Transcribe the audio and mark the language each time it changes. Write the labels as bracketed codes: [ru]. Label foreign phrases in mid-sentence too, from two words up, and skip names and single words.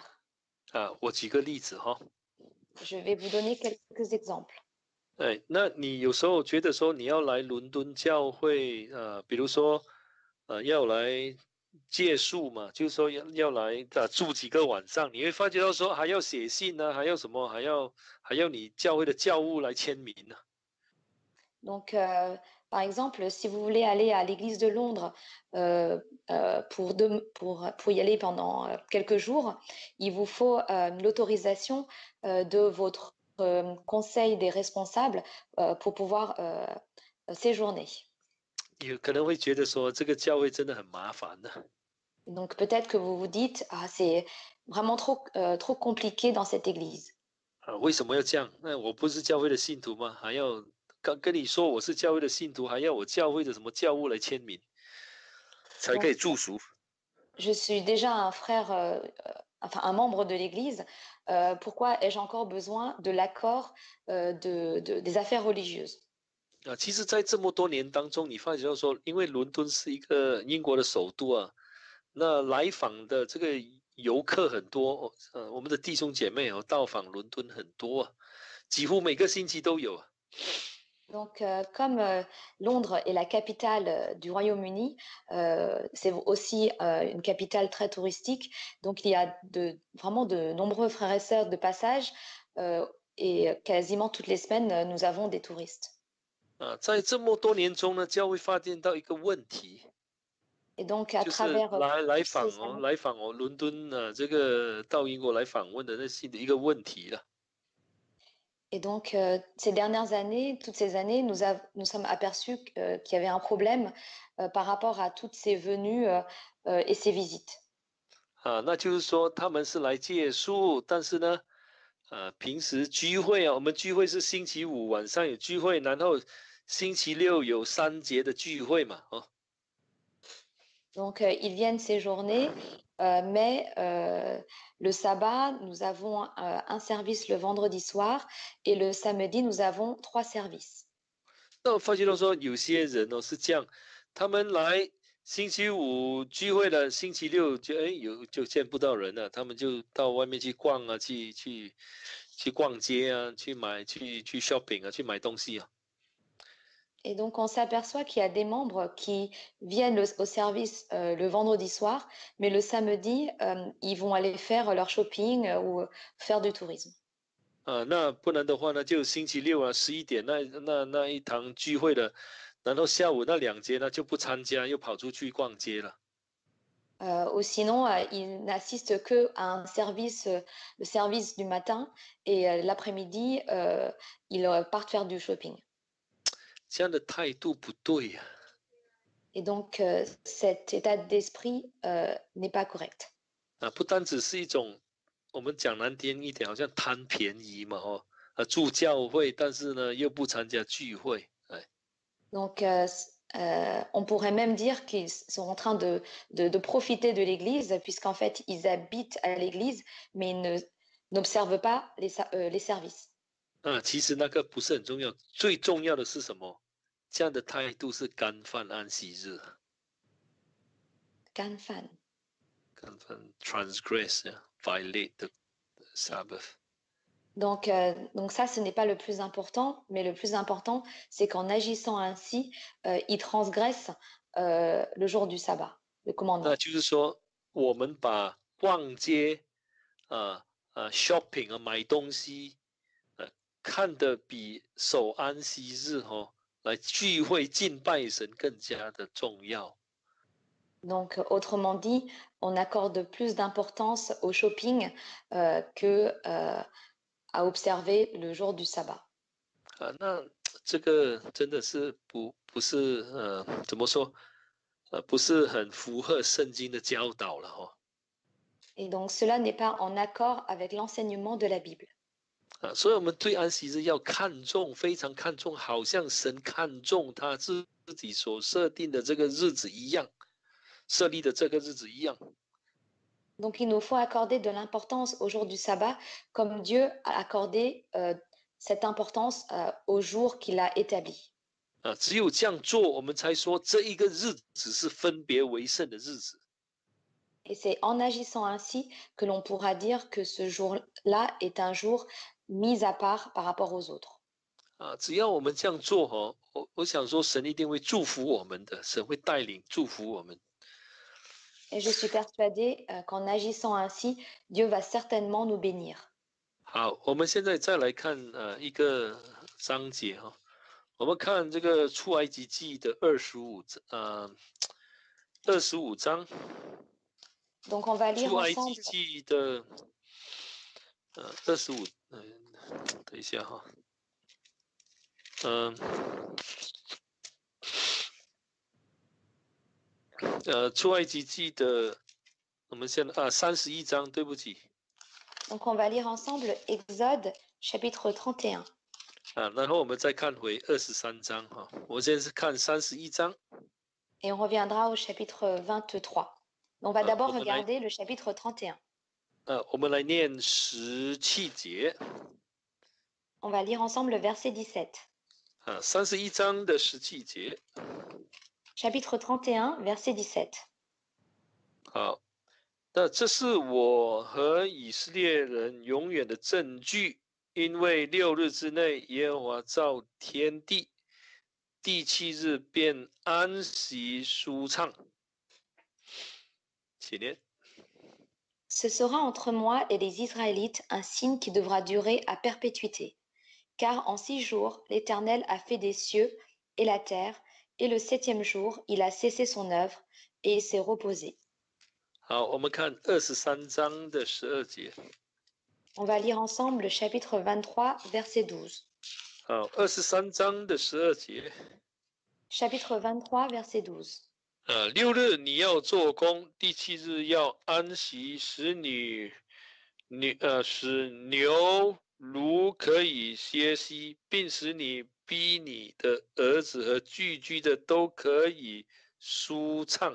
[zh] 啊，我举个例子哈， [fr] Je vais vous donner quelques exemples. [zh] 哎，那你有时候觉得说你要来伦敦教会，比如说，要来借宿嘛，就是说要来住几个晚上，你会发觉到说还要写信呢、还要什么，还要你教会的教务来签名呢、 [fr] Donc, par exemple, si vous voulez aller à l'église de Londres pour y aller pendant quelques jours, il vous faut l'autorisation de votre conseil des responsables pour pouvoir séjourner. [zh] 有可能会觉得说这个教会真的很麻烦的、 [fr] Donc, peut-être que vous vous dites, ah, c'est vraiment trop compliqué dans cette église. [zh] 为什么要这样？那我不是教会的信徒吗？还要跟你说我是教会的信徒，还要我教会的什么教务来签名，才可以 [fr] Donc, [zh] 住宿？ [fr] je suis déjà un frère, enfin un membre de l'Église. Pourquoi ai-je encore besoin de l'accord des affaires religieuses? [zh] 啊，其实，在这么多年当中，你发觉到说，因为伦敦是一个英国的首都啊，那来访的这个游客很多，我们的弟兄姐妹哦，到访伦敦很多啊，几乎每个星期都有啊。 [fr] Donc, comme Londres est la capitale du Royaume-Uni, c'est aussi une capitale très touristique. Donc, il y a vraiment de nombreux frères et sœurs de passage et quasiment toutes les semaines, nous avons des touristes. [zh] 啊，在这么多年中呢，教会发现到一个问题， [fr] Et donc, à [zh] 就是 [fr] travers [zh] 来 [fr] toutes [zh] 访 [fr] ces 哦， années, [zh] 来访哦，伦敦啊，这个到英国来访问的那是一个问题了。 [fr] et donc, ces dernières années, toutes ces années, nous sommes aperçus qu'il y avait un problème par rapport à toutes ces venues et ces visites. [zh] 啊，那就是说他们是来借宿，但是呢，平时聚会啊，我们聚会是星期五晚上有聚会，然后星期六有3节的聚会嘛，哦， [fr] Donc, ils viennent séjourner, mais le sabbat, nous avons un service le vendredi soir et le samedi, nous avons 3 services. [zh] 那我发觉到说有些人哦是这样，他们来星期五聚会了，星期六就见不到人了，他们就到外面去逛啊，去逛街啊，去 shopping 啊，去买东西啊。 [fr] Et donc, on s'aperçoit qu'il y a des membres qui viennent au service le vendredi soir, mais le samedi, ils vont aller faire leur shopping ou faire du tourisme. [zh] 啊，那不然的话呢，就星期六啊11点那一堂聚会了，然后下午那2节呢就不参加，又跑出去逛街了。 [fr] Ou sinon, ils n'assistent que à un service, le service du matin, et l'après-midi, ils partent faire du shopping. [zh] 这样的态度不对呀、 [fr] Et donc, cet état d'esprit n'est pas correct. [zh] 不单只是一种，我们讲难听一点，好像贪便宜嘛，住教会，但是呢又不参加聚会，哎， [fr] Donc, On pourrait même dire qu'ils sont en train de profiter de l'Église, puisqu'en fait, ils habitent à l'Église, mais n'observent pas les services. [zh] 其实那个不是很重要，最重要的是什么？这样的态度是干犯安息日，干犯。 [en] 干犯 transgress, violate the Sabbath. [fr] Donc ça, ce n'est pas le plus important, mais le plus important, c'est qu'en agissant ainsi, ils transgressent le jour du sabbat, le [zh] 那 [fr] commandement. [zh] 就是说，我们把逛街shopping 买东西看得比守安息日来聚会敬拜神更加的重要。 [fr] Donc, autrement dit, on accorde plus d'importance au shopping que à observer le jour du sabbat. [zh] 那这个真的是不是怎么说不是很符合圣经的教导了。 [fr] Et donc, cela n'est pas en accord avec l'enseignement de la Bible. [zh] 所以我们对安息日要看重，非常看重，好像神看重他自己所设定的这个日子一样，设立的这个日子一样。 [fr] Donc, il nous faut accorder de l'importance au jour du sabbat, comme Dieu a accordé cette importance au jour qu'il a établi. [zh] 只有这样做，我们才说这一个日子是分别为圣的日子。 [fr] Et c'est en agissant ainsi que l'on pourra dire que ce jour-là est un jour mis à part par rapport aux autres. [zh] 只要我们这样做我想说神一定会祝福我们的，神会带领祝福我们。 [fr] Et je suis persuadée qu'en agissant ainsi, Dieu va certainement nous bénir. [zh] 好，我们现在再来看一个章节我们看这个出埃及记的25章。 [fr] Donc on va lire [zh] 出埃及 [fr] ensemble. [zh] 记的25，等一下出埃及记的，我们现在31章，对不起。 [fr] Donc on va lire ensemble Exode chapitre 31. [zh] 然后我们再看回23章我现在是看31章。 [fr] Et on reviendra au chapitre 23. On va d'abord regarder le chapitre 31. [zh] 我们来念17节。 [fr] On va lire ensemble le verset 17. [zh] 31 章的17节。 [fr] Chapitre 31, verset 17. [zh] 好，那这是我和以色列人永远的证据，因为6日之内，耶和华造天地，第7日便安息舒畅。请念。 [fr] Ce sera entre moi et les Israélites un signe qui devra durer à perpétuité. Car en 6 jours, l'Éternel a fait des cieux et la terre, et le 7e jour, il a cessé son œuvre et il s'est reposé. [zh] 好，我们看23章的12节。 [fr] On va lire ensemble le chapitre 23, verset 12. [zh] 好，23章的12节。 [fr] Chapitre 23, verset 12. [zh] 6 日你要做工，第7日要安息，使牛驴可以歇息，并使你逼你的儿子和寄居的都可以舒畅。